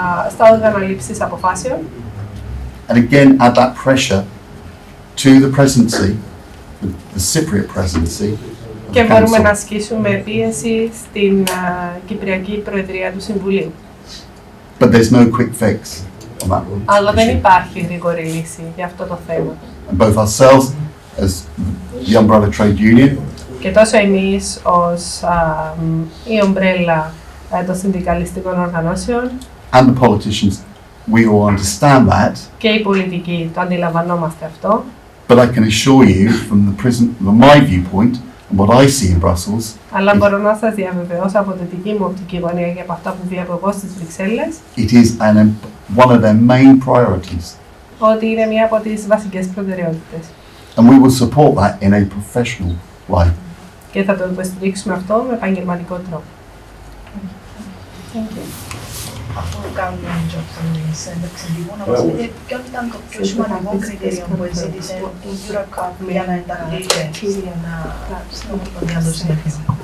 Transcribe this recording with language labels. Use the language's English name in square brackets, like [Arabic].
[Greek] Στα όργανα λήψης αποφάσεων [English] And again, add that pressure to the presidency, the Cypriot presidency of [Greek] και [English] the [Greek] μπορούμε να [English] council. [Greek] ασκήσουμε πίεση στην Κυπριακή Προεδρία του Συμβουλίου. [English] But there's no quick fix on that [Greek] Αλλά δεν [English] issue. [Greek] υπάρχει γρήγορη λύση για αυτό το θέμα. [English] And both ourselves as the Umbrella Trade Union [Greek] Και τόσο εμείς ως η ομπρέλα των συνδικαλιστικών οργανώσεων [English] and the politicians, we all understand that. [Greek] και οι πολιτικοί το αντιλαμβανόμαστε αυτό. [English] But I can assure you from my viewpoint and what I see in Brussels, [Greek] Αλλά μπορώ να σας διαβεβαιώσω από τη δική μου οπτική γωνία και από αυτά που βλέπω εγώ στις Βρυξέλλες [English] it is one of their main priorities. [Greek] ότι είναι μία από τις βασικές προτεραιότητες. [English] And we will support that in a professional way. [Greek] Και θα το υποστηρίξουμε αυτό με επαγγελματικό τρόπο. [English] Thank you. [Greek] Αφού κάνουμε την ένταξη τύπου, να μας πείτε ποιο ήταν το πιο σημαντικό κριτήριο που εξήγησε η Eurocop για να ενταχθείτε στην Ομοσπονδία των Συντεχνιών.